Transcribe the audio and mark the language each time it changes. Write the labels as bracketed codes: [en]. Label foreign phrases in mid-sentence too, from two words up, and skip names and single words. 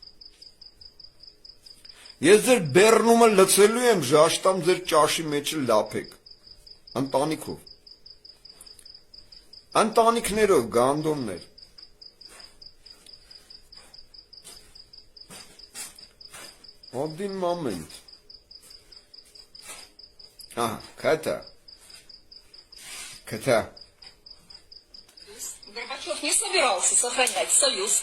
[hy] Ես ձեր բեռնումը լցելու եմ, ժաշտամ ձեր ճաշի մեջ լափեք, ընտանիքով, ընտանիքներով, գանդոններ, [ru] один момент, Ката, Горбачев не собирался сохранять союз.